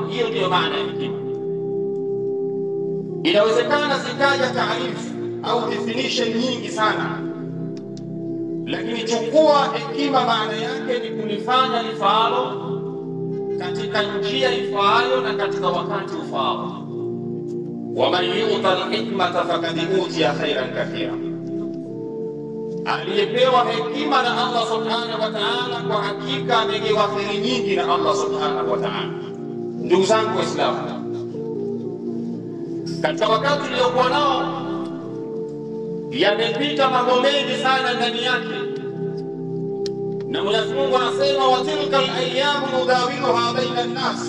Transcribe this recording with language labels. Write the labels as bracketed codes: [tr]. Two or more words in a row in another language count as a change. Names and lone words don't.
[sw] Hiyo ndio maana ya hekima. Inawezekana zikaja taarifu au definition nyingi sana, lakini chukua hekima maana yake ni kulifanya lifaalo katika njia ifaayo na katika wakati ufaao. [ar] ومن يؤت الحكمة فقد أوتي خيرا كثيرا. [sw] Aliyepewa hekima na Allah [ar] سبحانه وتعالى [sw] kwa hakika amepewa kheri nyingi na Allah [ar] سبحانه وتعالى. [sw] Ndugu zangu Waislamu, katika wakati uliokuwa nao yamepita mambo mengi sana ndani yake, na Mwenyezi Mungu anasema [ar] وتلك الأيام نداولها بين الناس.